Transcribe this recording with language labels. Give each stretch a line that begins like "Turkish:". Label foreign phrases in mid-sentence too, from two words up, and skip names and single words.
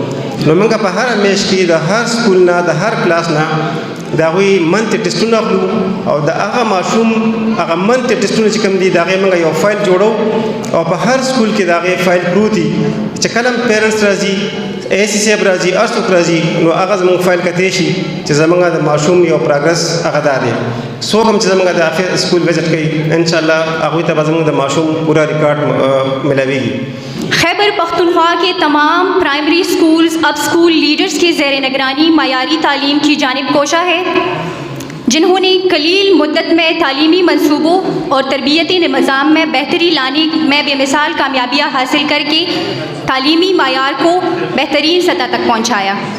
Pashto: نو موږ په هره میاشت کې د هر سکول نه د هر کلاس نه د هغوی منتې ټسټونه اخلو او د هغه ماشوم هغه منتې ټسټونه چې کوم دي د هغې موږ یو فایل جوړو او په هر سکول کې د هغې فایل پروت دي چې کله هم پیرنټس راځي، اے سی صاحب راځي، هر څوک راځي، نو هغه زموږ فایل کتلی شي چې زموږ د ماشوم یو پروګرس هغه دا دی. څوک هم چې زموږ د آخر سکول وزټ کوي
Arabic: انشاءالله
Pashto: هغوی ته به زموږ د ماشوم پورا ریکارډ ملاویږي.
Urdu: خیبر پختونخوا کے تمام
English: primary schools
Urdu: اب
English: school leaders
Urdu: کی زیر نگرانی معیاری تعلیم کی جانب کوشاں ہے، جنہوں نے قلیل مدت میں تعلیمی منصوبوں اور تربیتی نظام میں بہتری لانے میں بے مثال کامیابیاں حاصل کرکے تعلیمی معیار کو بہترین سطح تک پہنچایا.